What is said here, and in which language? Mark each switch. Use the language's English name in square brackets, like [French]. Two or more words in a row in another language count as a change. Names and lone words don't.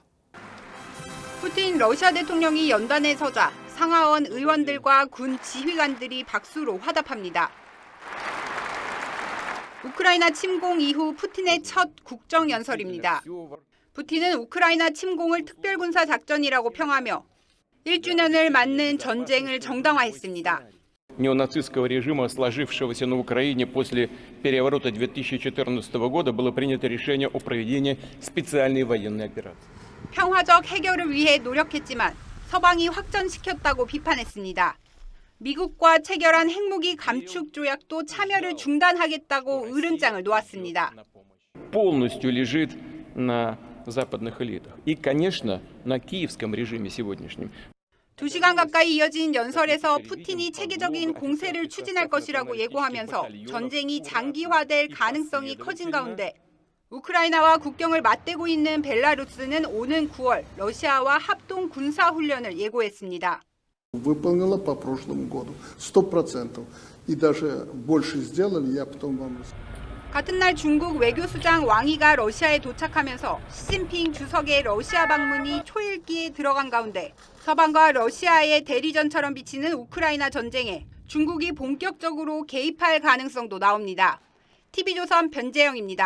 [Korean] 푸틴 러시아 대통령이 연단에 서자 상하원 의원들과 군 지휘관들이 박수로 화답합니다. 우크라이나 침공 이후 푸틴의 첫 국정연설입니다. 푸틴은 우크라이나 침공을 특별군사작전이라고 평하며 1주년을 맞는 전쟁을 정당화했습니다. [Russian] Неонацистского режима, сложившегося на Украине после переворота 2014 года, было принято решение о проведении специальной военной операции. [Korean] 평화적 해결을 위해 노력했지만 서방이 확전시켰다고 비판했습니다. 미국과 체결한 핵무기 감축 조약도 참여를 중단하겠다고 으름장을 놓았습니다. [Russian] полностью лежит на западных элитах. И, конечно, на киевском режиме сегодняшнем. [Korean] 2시간 가까이 이어진 연설에서 푸틴이 체계적인 공세를 추진할 것이라고 예고하면서 전쟁이 장기화될 가능성이 커진 가운데 우크라이나와 국경을 맞대고 있는 벨라루스는 오는 9월 러시아와 합동 군사훈련을 예고했습니다. [Russian] Выполнила по прошлому году 100%. И даже больше сделали, я потом вам расскажу. [Korean] 같은 날 중국 외교수장 왕이가 러시아에 도착하면서 시진핑 주석의 러시아 방문이 초읽기에 들어간 가운데 서방과 러시아의 대리전처럼 비치는 우크라이나 전쟁에 중국이 본격적으로 개입할 가능성도 나옵니다. TV조선 변재영입니다.